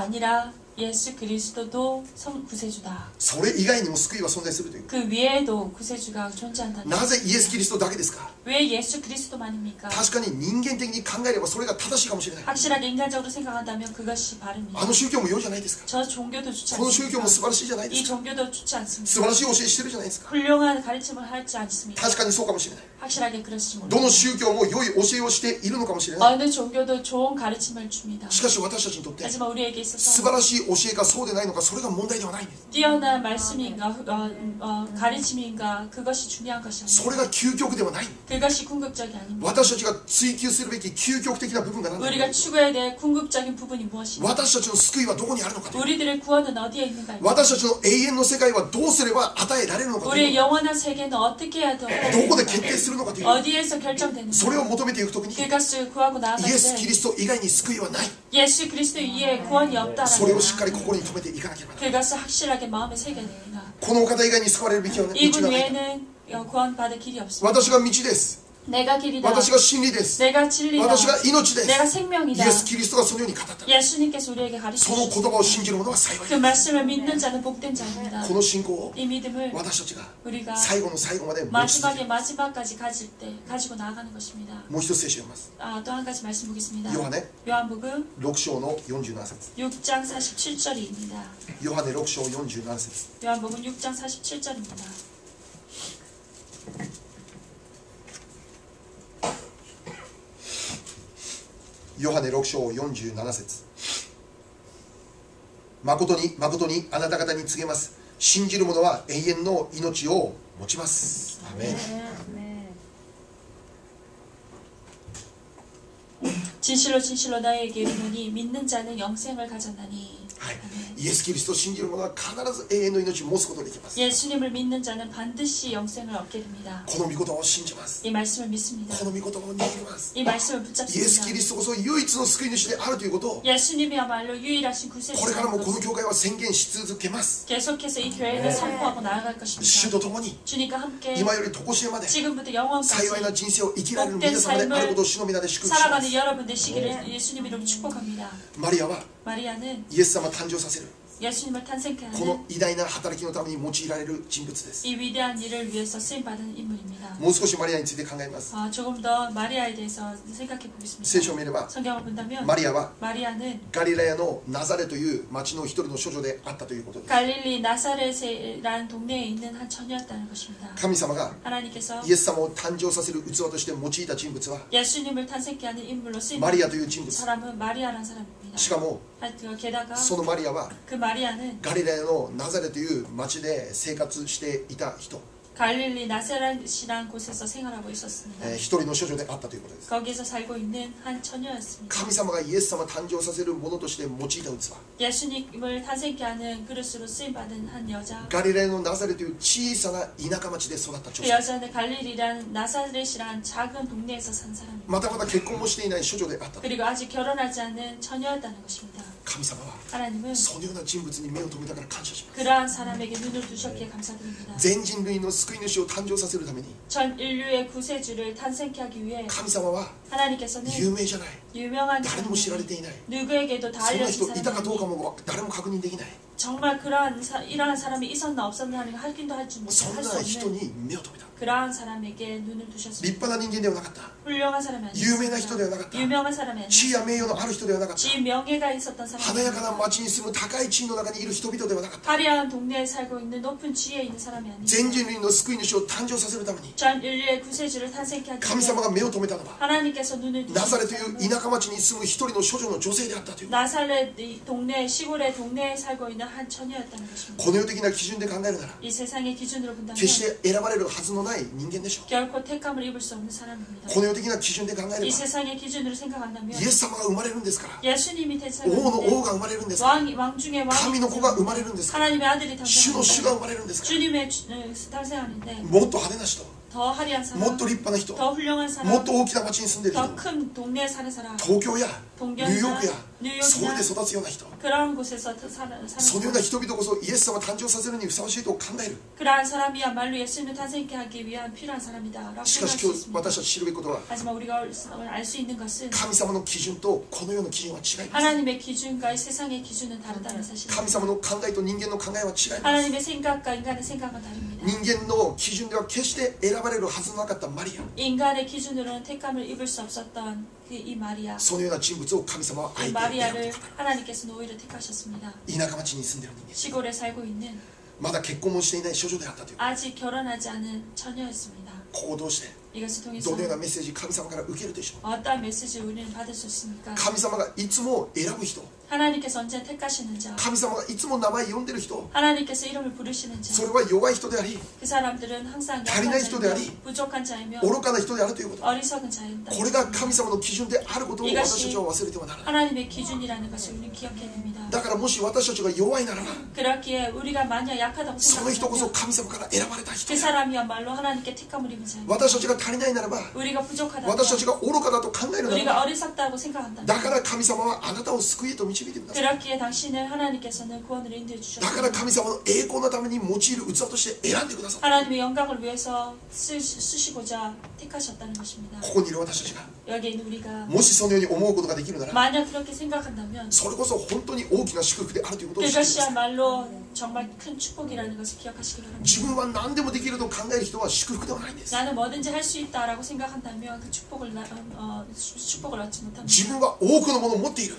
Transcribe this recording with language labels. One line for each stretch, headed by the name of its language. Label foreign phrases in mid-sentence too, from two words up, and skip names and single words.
Korean: 가 아니라 예수 그리스도도 구세주다.
Japanese: それ以外にも救いは存在するという。
Korean: 그 위에도 구세주가 존재한다는
Japanese: なぜイエス・キリストだけですか。
Korean: 왜 예수 그리스도만입니까?
Japanese: 確かに人間的に考えればそれが正しいかもしれない。
Korean: 확실하게 인간적으로 생각한다면 그것이 바릅니다.
Japanese: あの宗教も良いじゃないですか。
Korean: 저 종교도 좋지
Japanese: この宗教
Korean: 않습니까?
Japanese: も素晴らしいじゃないで
Korean: 이
Japanese: すか。
Korean: 종교도 좋지
Japanese: 素
Korean: 않습니다.
Japanese: 晴らしい教えしてるじゃないですか。
Korean: 훌륭한 가르침을 하지 않습니다.
Japanese: 確かにそうかもしれない。
Korean: 확실하게 그렇지
Japanese: どの
Korean: 못합니다.
Japanese: 宗教も良い教えをしているのかもしれない。
Korean: 어느 종교도 좋은 가르침을 줍니다.
Japanese: しかし私たちにとって
Korean: 하지만 우리에게
Japanese: 素
Korean: 있어서
Japanese: 晴らしい教えかそうでないのか、それが問題ではないんです。
Korean: 뛰어난 말씀인가 가르침인가 그것이 중요한 것이
Japanese: それ
Korean: 아닙니다.
Japanese: が究極ではない。
Korean: 그것이 궁극적이 아닙니다.
Japanese: 私たちが追求するべき究極的な部分が何だろう
Korean: 우리가 추구해야 될 궁극적인 부분이 무엇인가?
Japanese: 私たちの救いはどこにあるのかという
Korean: 우리들의 구원은 어디에 있는가?
Japanese: 私たちの永遠の世界はどうすれば与えられるのかと
Korean: 우리의
Japanese: いう
Korean: 영원한 세계는 어떻게 해야
Japanese: どこで決定
Korean: 되는가?
Japanese: するのかという
Korean: 어디에서 결정되는가?
Japanese: それを求めていくときに
Korean: 그것을 구하고
Japanese: イ
Korean: 나아갈
Japanese: エス・キ
Korean: 때
Japanese: リスト以外に救いはない
Korean: 예수 그리스도 이에 구원이
Japanese: それを
Korean: 없다라는
Japanese: しっかり心に留めていかなければならない
Korean: 그것을 확실하게 마음에 새겨야 됩니다.
Japanese: このお方以外に救われるべきは道
Korean: 이분
Japanese: がない
Korean: 외에는 구원받을 길이 없습니다.
Japanese: 私が道です
Korean: 내가 길이다.
Japanese: 私が真理です
Korean: 내가 진리다.
Japanese: 私が命です
Korean: 내가
Japanese: イ
Korean: 생명이다.
Japanese: エス・キリストがそのように語った
Korean: 예수님께서 우리에게
Japanese: その言
Korean: 가르치셨습니다.
Japanese: 葉を信じる者は幸い
Korean: 그
Japanese: です
Korean: 말씀을 믿는 자는 복된 자입니다.
Japanese: この信仰を
Korean: 이 믿음을
Japanese: 私たちが
Korean: 우리가
Japanese: 最後の最後まで持ち続け
Korean: 마지막에 마지막까지 가지고 나아가는 것입니다.
Japanese: もう一つ聖書を読みます
Korean: 또 한 가지 말씀 보겠습니다.
Japanese: ヨハネ
Korean: 요한복음
Japanese: 6章の47節
Korean: 6장 47절입니다.
Japanese: ヨハネ6章47節
Korean: 요한복음 6장 47절입니다.
Japanese: ヨハネ6章47節誠に誠にあなた方に告げます。信じる者は永遠の命を持ちます。アメン。
Korean: 진실로 진실로 너희에게 이르노니 믿는 자는 영생을 가졌나니.
Japanese: はい、イエス・キリストを信じる者は必ず永遠の命を持つことができます。
Korean: 예수님을 믿는 자는 반드시 영생을 얻게 됩니다.
Japanese: この御言葉を信じます。
Korean: 이 말씀을 믿습니다.
Japanese: この御言葉を握ります。
Korean: 이 말씀을
Japanese: イエス・キ
Korean: 붙잡습니다.
Japanese: リストこそ唯一の救い主であるということを
Korean: 예수님이야말로 유일하신
Japanese: これからも
Korean: 구세주라는
Japanese: この
Korean: 것을
Japanese: 教会は宣言し続けます。
Korean: 계속해서 이 교회를 선포하고 나아갈
Japanese: 主
Korean: 것입니다.
Japanese: と共に
Korean: 주님과 함께
Japanese: 今より常しえまで
Korean: 지금부터
Japanese: 幸いな
Korean: 영원까지
Japanese: 人生を生きられる皆様であることを主の皆で祝福しま
Korean: 살아가는
Japanese: す。
Korean: 여러분 되시기를 예수님 이름으로 축복합니다.
Japanese: マリアは
Korean: 마리아는
Japanese: イエス様を誕生させる
Korean: 예수님을
Japanese: こ
Korean: 탄생케
Japanese: の
Korean: 하는
Japanese: 偉大な働きのために用いられる人物です。
Korean: 이 위대한 일을 위해서 쓰임받은 인물입니다.
Japanese: もう少しマリアについて考えます。
Korean: 조금 더 마리아에 대해서 생각해
Japanese: 聖書
Korean: 보겠습니다.
Japanese: を見れば
Korean: 성경을 본다면
Japanese: マリアは
Korean: 마리아는
Japanese: ガリラヤのナザレという町の一人の処女であったということです。
Korean: 갈릴리 나사렛이라는 동네에 있는 한 처녀였다는 것입니다.
Japanese: 神様が
Korean: 하나님께서
Japanese: イエス様を誕生させる器として用いた人物は
Korean: 예수님을 탄생케 하는 인물로 쓰임
Japanese: マリアという人物。
Korean: 사람은 마리아라는 사람입니다.
Japanese: しかも
Korean: 게다가
Japanese: そのマリアは
Korean: 그 마리아는
Japanese: ガリラヤのナザレという町で生活していた人、
Korean: 갈릴리 나사렛이라는 곳에서 생활하고 있었습니다.
Japanese: 一人の処女であったということです。
Korean: 거기에서 살고 있는 한 처녀였습니다.
Japanese: 神様がイエス様を誕生させるものとして用いた器、
Korean: 예수님을 탄생케 하는 그릇으로 쓰임받은 한 여자.
Japanese: ガリラヤのナザレという小さな田舎町で育った女
Korean: 그
Japanese: 性、
Korean: 여자는 갈릴리라는 나사렛이라는 작은 동네에서 산 사람입니다.
Japanese: またまた結婚もしていない処女であった。
Korean: 그리고 아직 결혼하지 않은 처녀였다는 것입니다.
Japanese: 神様は
Korean: 하나님은
Japanese: そのような人物に目を留めたから感謝します。
Korean: 그러한 사람에게 눈을 두셨기에 감사드립니다.
Japanese: 全人類の救い主を誕生させるために
Korean: 전 인류의 구세주를 탄생케 하기 위해
Japanese: 神様は
Korean: 하나님께서는
Japanese: 有名じゃない、
Korean: 유명한
Japanese: 誰にも知られ
Korean: 사람,
Japanese: ていない、
Korean: 누구에게도 다
Japanese: そんな
Korean: 알려진
Japanese: 人いたかどうか
Korean: 사람이
Japanese: も誰も確認できない、
Korean: 정말 이러한 사람이 있었나 없었나 하는 걸 확인도 하지
Japanese: そん
Korean: 못할
Japanese: な
Korean: 수
Japanese: 人
Korean: 없는
Japanese: に目を留めた。
Korean: 그러한 사람에게 눈을
Japanese: 立
Korean: 두셨습니다.
Japanese: 派な人間ではなかった、
Korean: 훌륭한 사람이
Japanese: 有名な人ではなかった、
Korean: 아니었습니다. 유명한 사람이
Japanese: 地位や
Korean: 아니었습니다.
Japanese: 名誉のある人ではなかった、
Korean: 지 명예가 있었던
Japanese: 華やかな
Korean: 사람이
Japanese: 町に住む高い地位の中にいる人々ではなかった。
Korean: 화려한 동네에 살고 있는 높은 지위에 있는 사람이
Japanese: 全
Korean: 아닙니다.
Japanese: 人類の救い主を誕生させるために
Korean: 전 인류의 구세주를 탄생케 하기
Japanese: 神
Korean: 위해
Japanese: 様が目を留めたのは
Korean: 하나님께서 눈을
Japanese: ナザレと
Korean: 두신
Japanese: いう田舎町に住む一人の処女の女性であったという。
Korean: 나사렛 이 동네 시골의 동네에 살고 있는 한 처녀였다는 것입니다.
Japanese: この世的な基準で考えるなら
Korean: 이 세상의 기준으로 본다면
Japanese: 決して選ばれるはずのない人間でしょう。
Korean: 결코 택함을 입을 수 없는 사람입니다.
Japanese: この世的な基準で考えれ
Korean: 이
Japanese: ば
Korean: 세상의 기준으로 생각한다면
Japanese: イエス様が生まれるんですから、
Korean: 예수님이
Japanese: 王の王
Korean: 태생하는데
Japanese: が生まれるんですから、
Korean: 왕 중에
Japanese: 神
Korean: 왕이
Japanese: の子が生まれるんですから、
Korean: 하나님의 아들이
Japanese: 主の主が生
Korean: 탄생하는데
Japanese: まれるんですから、
Korean: 주님의 탄생하는데
Japanese: もっと派手な人、
Korean: 더 화려한
Japanese: もっ
Korean: 사람,
Japanese: と立派な人、
Korean: 더 훌륭한
Japanese: も
Korean: 사람,
Japanese: っと大きな町に住んでいる
Korean: 더
Japanese: 人、
Korean: 큰 동네에 사는 사람,
Japanese: 東京やニューヨークや
Korean: 뉴욕이나
Japanese: ソウルで育つような人、
Korean: 그런 곳에서 사는
Japanese: そのような
Korean: 사람,
Japanese: 人々こそイエス様を誕生させるにふさわしいと考える。
Korean: 그러한 사람이야말로 예수님을 탄생케 하기 위한 필요한 사람이다라고
Japanese: しか
Korean: 생각할
Japanese: し
Korean: 수
Japanese: 今日
Korean: 있습니다.
Japanese: 私たち知るべきことは、
Korean: 하지만 우리가 알 수 있는 것은
Japanese: 神様の基準とこの世の基準は違います。
Korean: 하나님의 기준과 이 세상의 기준은 다르다는 사실입니다.
Japanese: 神様の考えと人間の考えは違います。
Korean: 하나님의 생각과 인간의 생각은 다릅니다.
Japanese: 人間の基準では決して選ばれるはずのなかったマリア、
Korean: 인간의 기준으로는 택함을 입을 수 없었던 이 마리아,
Japanese: そのような人物を神様はあえ
Korean: 이
Japanese: て選ぶ
Korean: 마리아를
Japanese: と語る。
Korean: 하나님께서는 오히려 택하셨습니다.
Japanese: 田舎町に住んでいる人間、
Korean: 시골에 살고 있는
Japanese: まだ結婚もしていない処女であったという。
Korean: 아직 결혼하지 않은 처녀였습니다.
Japanese: ここをどうして
Korean: 이것을 통해서
Japanese: どのようなメッセージ神様から受けるでしょう。
Korean: 어떠한 메시지를 우리는 받을 수 있습니까?
Japanese: 神様がいつも選ぶ人、
Korean: 하나님께서 언제 택하시는 자,
Japanese: 神様がいつも名前呼んでる人、
Korean: 하나님께서 이름을 부르시는
Japanese: そ
Korean: 자,
Japanese: れは弱い人であり、
Korean: 그 사람들은 항상
Japanese: 足りない人であり、
Korean: 약한 자이며 부족한 자이며
Japanese: 愚かな人であるということ、
Korean: 어리석은 자이다.
Japanese: これが神様の基準であることを私たちは忘れてはならない。
Korean: 하나님의 기준이라는 것을 우리는 기억해야 됩니다.
Japanese: だからもし私たちが弱いならば、
Korean: 그렇기에 우리가 만약 약하다고
Japanese: その人こそ
Korean: 생각하면
Japanese: 神様から選ばれた人
Korean: 그
Japanese: で、
Korean: 사람이야말로 하나님께 택함을 입은 자입니다.
Japanese: 私たちが足りないならば、
Korean: 우리가 부족하다면
Japanese: 私たちが愚かだと考えるなら
Korean: 우리가
Japanese: ば、
Korean: 어리석다고 생각한다면
Japanese: だから神様はあなたを救いへと導いてください。
Korean: 그렇기에 당신을 하나님께서는 구원으로 인도해
Japanese: だから
Korean: 주셨습니다.
Japanese: 神様の栄光のために用いる器として選んでください。
Korean: 하나님의 영광을 위해서 쓰시고자 택하셨다는 것입니다.
Japanese: ここにいる私たちが
Korean: 여기에 있는 우리가
Japanese: もしそのように思うことができるなら、
Korean: 만약 그렇게 생각한다면
Japanese: それこそ本当に大きな祝福であるということを知ってください。
Korean: 그것이야말로 정말 큰 축복이라는 것을 기억하시기 바랍니다.
Japanese: 自分は何でもできると考える人は祝福ではないんです。
Korean: 나는 뭐든지 할 수 있다라고 생각한다면 그 축복을 얻지 못합니다.
Japanese: 自分は多くのものを持っている、